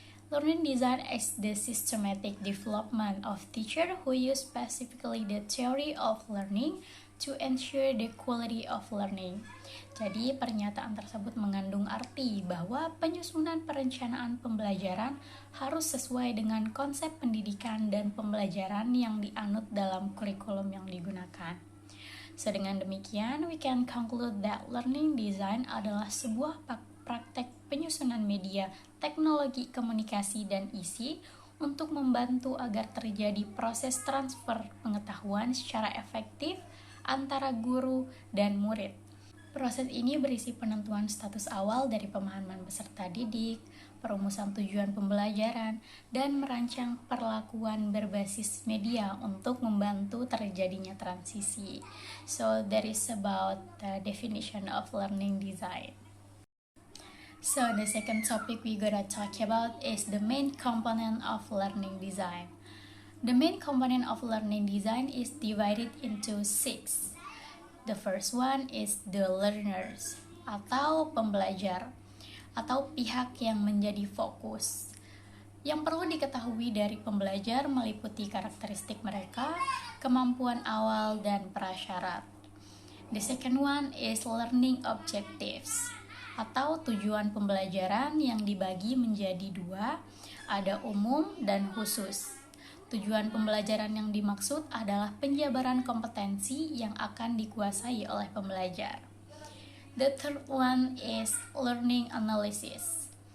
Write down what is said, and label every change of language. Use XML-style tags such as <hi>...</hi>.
<en>Learning design is the systematic development of teachers who use specifically the theory of learning to ensure the quality of learning.</en> <id>Jadi pernyataan tersebut mengandung arti bahwa penyusunan perencanaan pembelajaran harus sesuai dengan konsep pendidikan dan pembelajaran yang dianut dalam kurikulum yang digunakan. So dengan demikian,</id> <en>we can conclude that learning design</en> <id>adalah sebuah praktek penyusunan media, teknologi komunikasi dan isi untuk membantu agar terjadi proses transfer pengetahuan secara efektif antara guru dan murid. Proses ini berisi penentuan status awal dari pemahaman peserta didik, perumusan tujuan pembelajaran, dan merancang perlakuan berbasis media untuk membantu terjadinya transisi.</id> <en>So that is about the definition of learning design. So the second topic we gonna talk about is the main component of learning design. The main component of learning design is divided into 6. The first one is the learners,</en> <id>atau pembelajar, atau pihak yang menjadi fokus. Yang perlu diketahui dari pembelajar meliputi karakteristik mereka, kemampuan awal, dan prasyarat.</id> <en>The second one is learning objectives,</en> <id>atau tujuan pembelajaran yang dibagi menjadi 2, ada umum dan khusus. Tujuan pembelajaran yang dimaksud adalah penjabaran kompetensi yang akan dikuasai oleh pembelajar.</id> <en>The third one is learning analysis.</en>